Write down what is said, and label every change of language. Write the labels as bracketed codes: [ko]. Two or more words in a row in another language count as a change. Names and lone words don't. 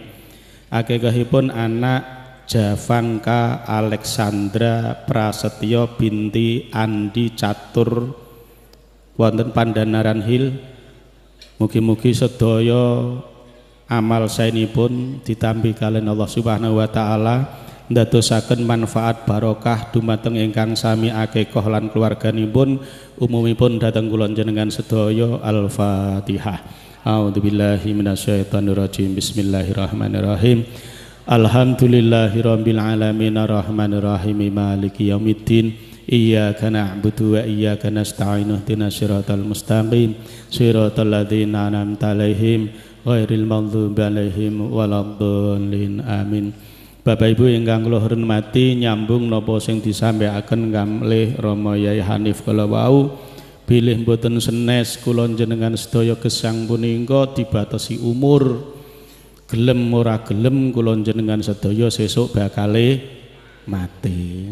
[jv] Akekahipun anak Javanka Alexandra Prasetyo binti Andi Catur wonten Pandanaran Hill. Mugi-mugi sedaya amal saenipun ditampi kalian [ar] الله سبحانه وتعالى [jv] ndadosaken manfaat barokah dumateng ingkang sami akekah lan keluarganipun, umumipun dhateng kula njenengan sedaya. [ar] Al-Fatihah. أعوذ بالله من الشيطان الرجيم. بسم الله الرحمن الرحيم. الحمد لله رب العالمين الرحمن الرحيم مالك يوم الدين. إياك نعبد وإياك نستعين اهدنا الصراط المستقيم صراط الذين أنعمت عليهم غير المغضوب عليهم ولا الضالين, amin. [jv] Bapak Ibu ingkang kula hormati, nyambung napa sing disampaikan kalih Rama Yai Hanif kala wau, bilih mboten senes kula njenengan sedaya gesang punika dibatasi umur, gelem ora gelem kula njenengan sedaya sesuk bakale mati.